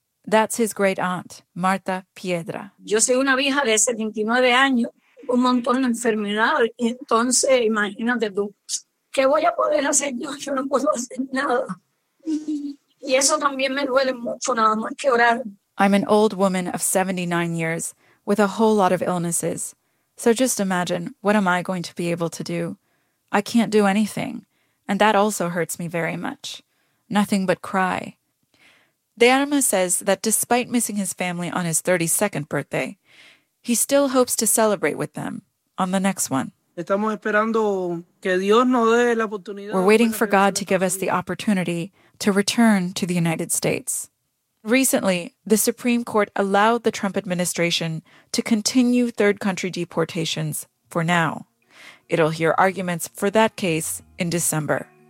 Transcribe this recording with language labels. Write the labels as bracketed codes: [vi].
[en] That's his great aunt, Marta Piedra. [es] Yo soy una vieja de 79 años, un montón de enfermedad. Entonces, imagínate tú, ¿qué voy a poder hacer yo? Yo no puedo hacer nada. Y eso también me duele mucho, nada más que orar. [en] I'm an old woman of 79 years with a whole lot of illnesses. So just imagine, what am I going to be able to do? I can't do anything. And that also hurts me very much. Nothing but cry. De Arma says that despite missing his family on his 32nd birthday, he still hopes to celebrate with them on the next one. [es] Estamos esperando que Dios nos dé la oportunidad. [en] We're waiting for God to give us the opportunity to return to the United States. Recently, the Supreme Court allowed the Trump administration to continue third country deportations for now. It'll hear arguments for that case in December.